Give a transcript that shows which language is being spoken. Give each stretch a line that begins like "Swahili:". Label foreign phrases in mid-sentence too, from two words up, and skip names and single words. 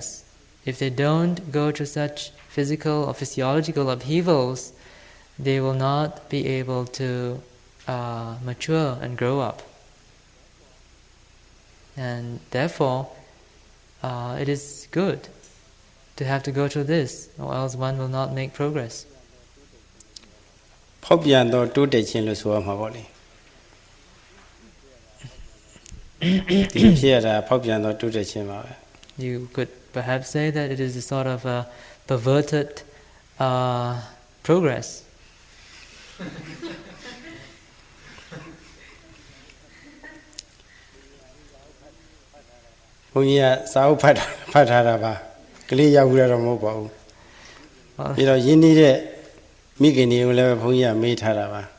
English: If they don't go through such physical or physiological upheavals, they will not be able to mature and grow up. And therefore, it is good to have to go through this, or else one will not make progress.
Burmese: ဖောက်ပြန်တော့တိုးတက်ခြင်းလို့ဆိုရမှာပေါ့လေဒီဖြစ်ရတာဖောက်ပြန်တော့တိုးတက်ခြင်းပါပဲ
English: You could perhaps say that it is a sort of a perverted progress.
Burmese: ဘုန်းကြီးကစာအုပ်ဖတ်ထားတာပါကလေးရောက်ဘူးတော့မဟုတ်ပါဘူးပြီးတော့ယဉ်နေတဲ့မိခင်တွေကိုလည်းဘုန်းကြီးကမေးထားတာပါ